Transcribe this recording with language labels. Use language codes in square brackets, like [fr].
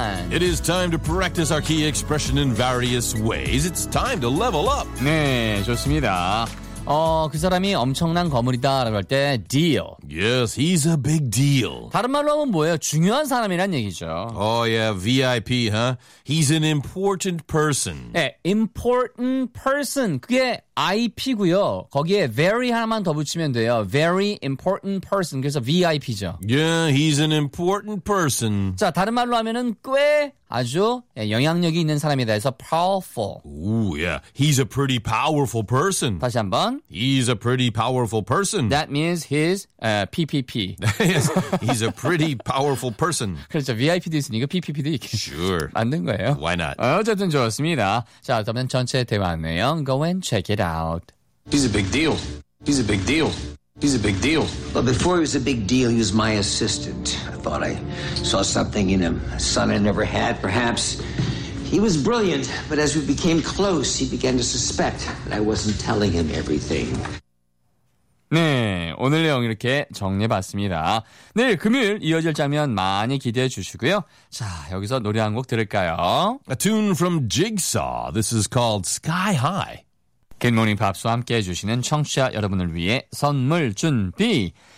[en] It is time to practice our key expression in various ways. It's time to level up. [ko] 네, 좋습니다. 그 사람이 엄청난 거물이다라고 할 때 deal. [en] Yes, he's a big deal. [ko] 다른 말로 하면 뭐예요? 중요한 사람이란 얘기죠. [en] Oh yeah, VIP, huh? He's an important person. [ko] 네, important person. 그게 IP고요. 거기에 very 하나만 더 붙이면 돼요. [en] Very important person. [ko] 그래서 VIP죠. [en] Yeah, he's an important person. [ko] 자, 다른 말로 하면은 꽤 아주 영향력이 있는 사람이다 해서 powerful. [en] Ooh, yeah. He's a pretty powerful person. [ko] 다시 한번. [en] He's a pretty powerful person. That means he's PPP. Yes, he's a pretty powerful person. [ko] 그렇죠. VIP도 있으니까 PPP도 있겠죠. [en] Sure. [ko] 만든 거예요. [en] Why not? [ko] 어쨌든 좋습니다. 자, 그러면 전체 대화 내용 [en] go and check it out. He's a big deal. He's a big deal. He's a big deal. But before he was a big deal, he was my assistant. I thought I saw something in him, a son I never had, perhaps. He was brilliant, but as we became close, he began to suspect that I wasn't telling him everything. [ko] 네, 오늘 내용 이렇게 정리해봤습니다. 내일 금요일 이어질 장면 많이 기대해 주시고요. 자, 여기서 노래 한 곡 들을까요? [en] A tune from Jigsaw. This is called Sky High. [ko] Good Morning Pops와 함께해 주시는 청취자 여러분을 위해 선물 준비.